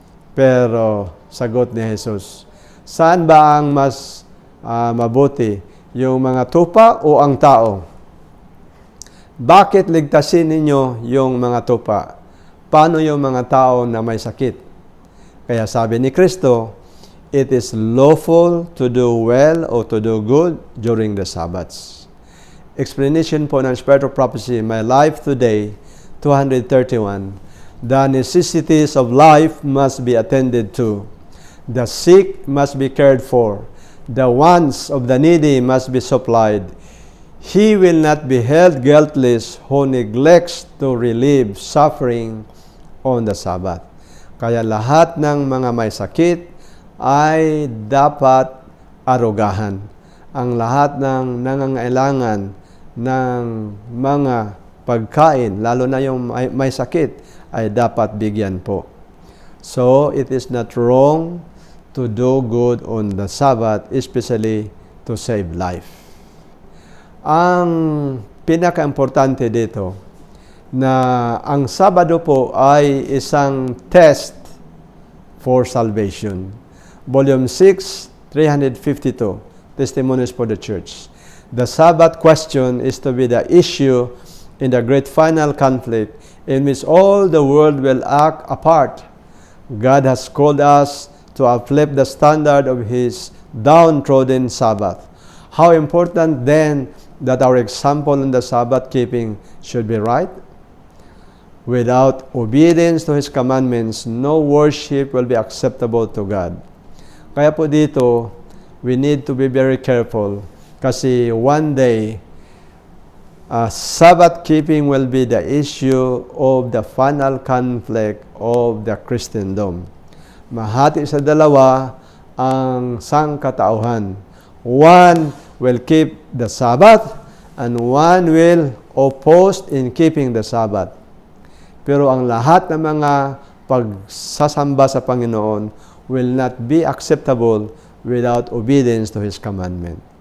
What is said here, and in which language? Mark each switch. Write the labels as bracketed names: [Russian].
[Filipino] Pero sagot ni Jesus, saan ba ang mas mabuti? Yung mga tupa o ang tao? Bakit ligtasin ninyo yung mga tupa? Paano yung mga tao na may sakit? Kaya sabi ni Kristo, [English] it is lawful to do well or to do good during the Sabbaths. Explanation po ng Spirit of Prophecy, My Life Today, 231. The necessities of life must be attended to. The sick must be cared for. The wants of the needy must be supplied. He will not be held guiltless who neglects to relieve suffering on the Sabbath. [Filipino] Kaya lahat ng mga may sakit ay dapat arugahan. Ang lahat ng nangangailangan ng mga pagkain, lalo na yung may sakit, ay dapat bigyan po. [English] So, it is not wrong to do good on the Sabbath, especially to save life. [Filipino] Ang pinaka-importante dito, na ang Sabado po ay isang [English] test for salvation. Volume 6, 352, Testimonies for the Church. The Sabbath question is to be the issue in the great final conflict in which all the world will act apart. God has called us to uplift the standard of His downtrodden Sabbath. How important then that our example in the Sabbath keeping should be right? Without obedience to His commandments, no worship will be acceptable to God. [Filipino] Kaya po dito, [English] we need to be very careful kasi one day, Sabbath keeping will be the issue of the final conflict of the Christendom. [Filipino] Mahati sa dalawa ang sangkatauhan. [English] One will keep the Sabbath and one will oppose in keeping the Sabbath. [Filipino] Pero ang lahat ng mga pagsasamba sa Panginoon [English] will not be acceptable without obedience to His commandment.